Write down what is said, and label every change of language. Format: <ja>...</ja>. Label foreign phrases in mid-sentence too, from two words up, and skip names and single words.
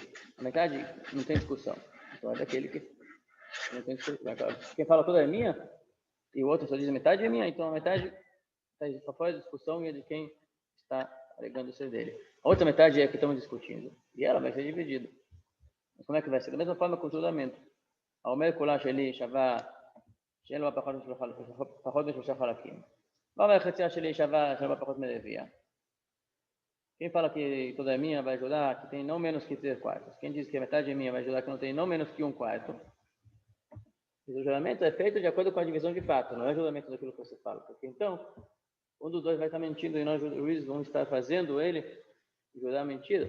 <pt>A metade não tem discussão. Então é daquele que não tem discussão. Quem fala toda é minha e o outro só diz a metade é minha, então a metade só faz discussão e é de quem está alegando ser dele. A outra metade é a que estamos discutindo. E ela vai ser dividida. Mas como é que vai ser? Da mesma forma com o juramento.</pt> <he>האומר כולה שלי שווה שאין לו פחות משלושה חלקים. ואומר חציה שלי שווה פחות מרביע.</he> <pt>Quem fala que toda é minha vai jurar que tem não menos que 3/4. Quem diz que a metade é minha vai jurar que não tem não menos que 1/4. O juramento é feito de acordo com a divisão de fato, não é juramento daquilo que você fala. Porque então, um dos dois vai estar mentindo e nós juízes vamos estar fazendo ele jurar mentira.</pt>